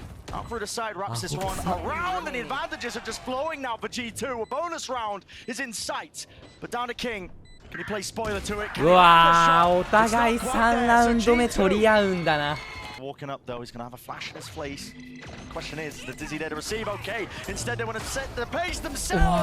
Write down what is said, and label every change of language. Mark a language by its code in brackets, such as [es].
[en] Out through the side, wraps this one around, and the advantages are just flowing now for G2. A bonus round is in sight, but down to King. Can he play spoiler to it? [ja] うわー、お互い3ラウンド目取り合うんだな。 [en] Walking up though, he's going to have a flash in his face. Question is the Dizzy there to receive? Okay, instead they want to set the pace themselves.